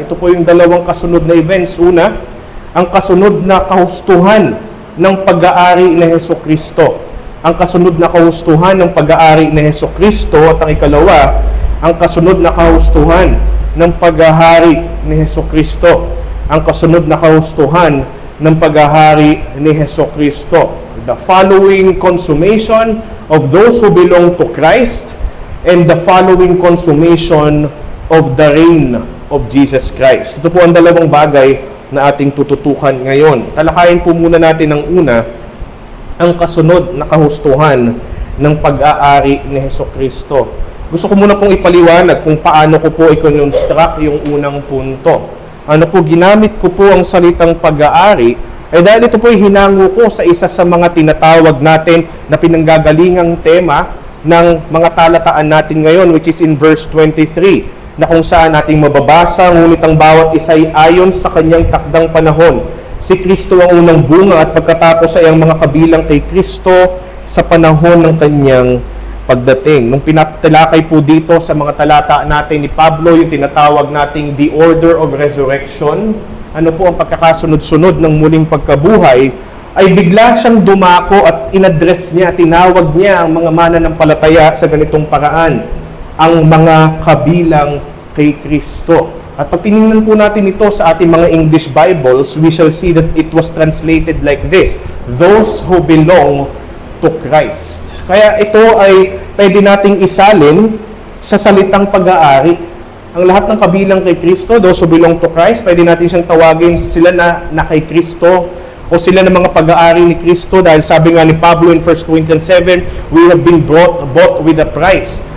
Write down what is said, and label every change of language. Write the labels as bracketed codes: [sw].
[tl] Ito po yung dalawang kasunod na events. Una, ang kasunod na kahustuhan ng pag-aari ni Hesukristo. Ang kasunod na kahustuhan ng pag-aari ni Hesukristo, at ang ikalawa, ang kasunod na kahustuhan ng paghahari ni Hesukristo. Ang kasunod na kahustuhan ng paghahari ni Hesukristo. [en] The following consummation of those who belong to Christ and the following consummation of the reign of Jesus Christ. [tl] Ito po ang dalawang bagay na ating tututukan ngayon. Talakayin po muna natin ang una, ang kasunod na kahustuhan ng pag-aari ni Hesukristo. Gusto ko muna pong ipaliwanag kung paano ko po i-construct yung unang punto. Ano po, ginamit ko po ang salitang pag-aari, ay dahil ito po ay hinango ko sa isa sa mga tinatawag natin na pinanggagalingang tema ng mga talataan natin ngayon, which is in verse 23, na kung saan nating mababasa, ngunit ang bawat isa ay ayon sa kanyang takdang panahon. Si Kristo ang unang bunga, at pagkatapos ay ang mga kabilang kay Kristo sa panahon ng kanyang pagdating. Nung pinatalakay po dito sa mga talata natin ni Pablo, yung tinatawag nating the order of resurrection, ano po ang pagkakasunod-sunod ng muling pagkabuhay, ay bigla siyang dumako at inaddress niya, tinawag niya ang mga mananampalataya sa ganitong paraan, ang mga kabilang kay Kristo. [en] At pag tinignan po natin ito sa ating mga English Bibles, we shall see that it was translated like this: those who belong to Christ. [tl] Kaya ito ay pwede nating isalin sa salitang pag-aari. Ang lahat ng kabilang kay Kristo, those who belong to Christ, pwede natin siyang tawagin sila na kay Kristo, o sila ng mga pag-aari ni Kristo, dahil sabi nga ni Pablo in 1 Corinthians 7, we have been bought with a price.